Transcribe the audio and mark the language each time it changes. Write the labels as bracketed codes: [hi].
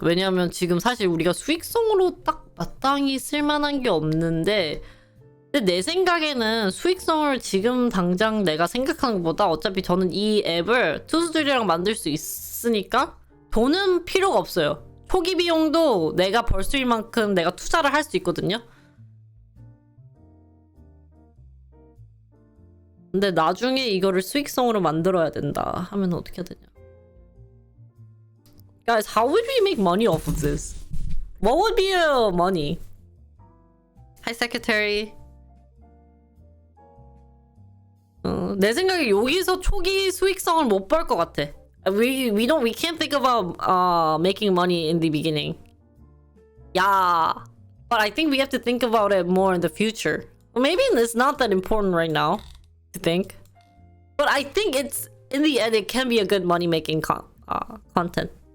[ko] 왜냐면 지금 사실 우리가 수익성으로 딱 마땅히 쓸만한 게 없는데, 근데 내 생각에는 수익성을 지금 당장 내가 생각하는 것보다 어차피 저는 이 앱을 투수들이랑 만들 수 있으니까 돈은 필요가 없어요. 초기 비용도 내가 벌 수 있을 만큼 내가 투자를 할 수 있거든요. 근데 나중에 이거를 수익성으로 만들어야 된다 하면 어떻게 해야 되냐? [en] Guys, how would we make money off of this? What would be money? Hi, secretary. [ko] 내 생각에 여기서 초기 수익성을 못 벌 것 같아. [en] We can't think about making money in the beginning. Yeah, but I think we have to think about it more in the future. Maybe it's not that important right now to think, but I think it's in the end it can be a good money making content.